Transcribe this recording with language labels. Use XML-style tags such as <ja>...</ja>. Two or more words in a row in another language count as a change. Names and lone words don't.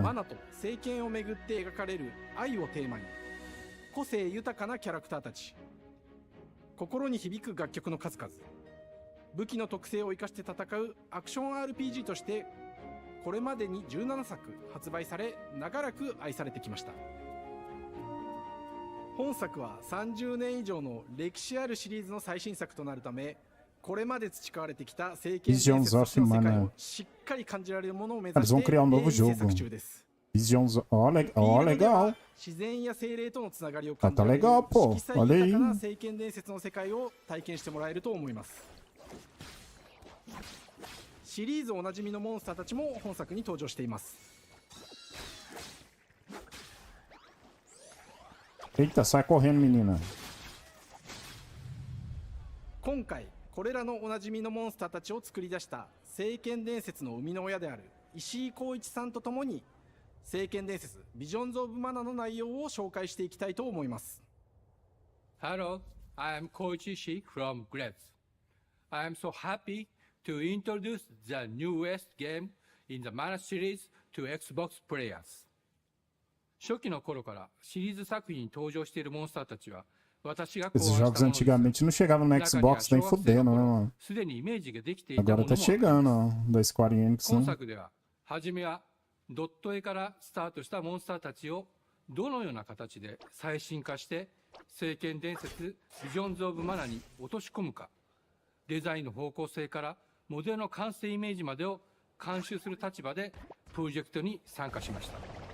<ja>マナと聖剣をめぐって描かれる愛をテーマに個性豊かなキャラクターたち、心に響く楽曲の数々、武器の特性を生かして戦うアクション RPG としてこれまでに17作発売され長らく愛されてきました。本作は30年以上の歴史あるシリーズの最新作となるため、これまで培われてきた聖剣伝説の世界をしっかり感じられるものを目指して制作中です。 Visions,</ja> <pt>ó, legal.</pt> <ja>自然や精霊とのつながりを感じ</ja> <pt>Tá</pt> <ja>られる</ja> <pt>legal, pô.</pt> <ja>色彩</ja> <pt>Olha</pt> <ja>豊</ja> <pt>aí.</pt> <ja>かな聖剣伝説の世界を体験してもらえると思います。シリーズおなじみのモンスターたちも本作に登場しています。</ja> <pt>Eita, sai correndo, menina.</pt> <ja>今回これらのおなじみのモンスターたちを作り出した聖剣伝説の生みの親である石井浩一さんとともに聖剣伝説ビジョンズ・オブ・マナの内容を紹介していきたいと思います。</ja> <en>Hello, I am Koichi Ishii from Grabs. I am so happy to introduce the newest game in the Mana series to Xbox players.</en> <ja>初期の頃からシリーズ作品に登場しているモンスターたちは私が考案</ja> <pt>Esses</pt> <ja>した</ja> <pt>jogos</pt> <ja>ものです。</ja> <pt>antigamente não chegavam no Xbox nem fudendo, né, mano?</pt> <ja>すでにイメージができていたも</ja> <pt>Agora</pt> <ja>のも</ja> <pt>tá chegando, ó, da Square Enix,</pt> <ja>今</ja> <pt>né?</pt> <ja>作では初めはドット絵からスタートしたモンスターたちをどのような形で最新化して聖剣伝説ビジョンズ・オブ・マナに落とし込むか、デザインの方向性からモデルの完成イメージまでを監修する立場でプロジェクトに参加しました。</ja>